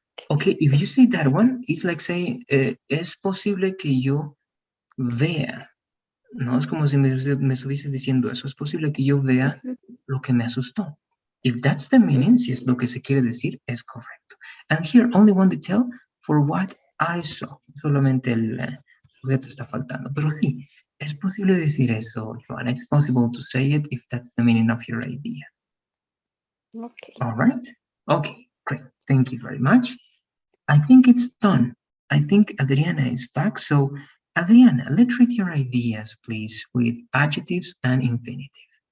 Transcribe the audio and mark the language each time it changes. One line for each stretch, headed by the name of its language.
English: Okay, if you say that one, it's like saying,
Spanish: es posible que yo vea No, es como si me estuvieses diciendo eso. Es posible que yo vea Ujú. lo que me asustó.
English: If that's the meaning,
Spanish: si es lo que se quiere decir, es correcto.
English: And here, only one detail for what I saw.
Spanish: Solamente el sujeto está faltando. Pero sí, es posible decir eso, Joanna.
English: It's possible to say it if that's the meaning of your idea. Okay. All right? Okay, great. Thank you very much. I think it's done. I think Adriana is back. So, Adriana, let's read your ideas, please, with adjectives and infinitive.